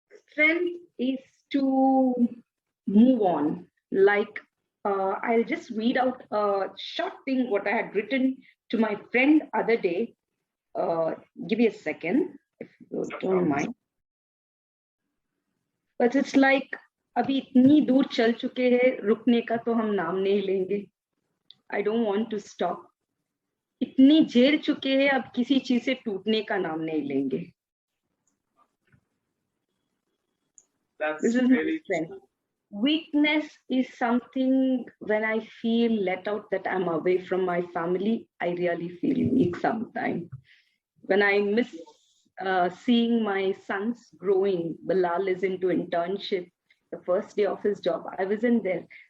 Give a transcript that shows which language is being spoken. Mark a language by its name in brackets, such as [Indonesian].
[English] Strength is to move on. Like, I'll just read out a short thing what I had written to my friend other day. Give me a second, if you don't mind. But it's like, [Hindi] अभी इतनी दूर चल चुके हैं, रुकने का तो हम नाम नहीं लेंगे. [English] I don't want to stop. [Hindi] इतनी झेल चुके हैं, अब किसी चीज से टूटने का नाम नहीं लेंगे. [English] This is my strength. Weakness is something when I feel let out, that I'm away from my family, I really feel weak sometimes. When I miss seeing my sons growing, Bilal is into internship, the first day of his job, I wasn't there.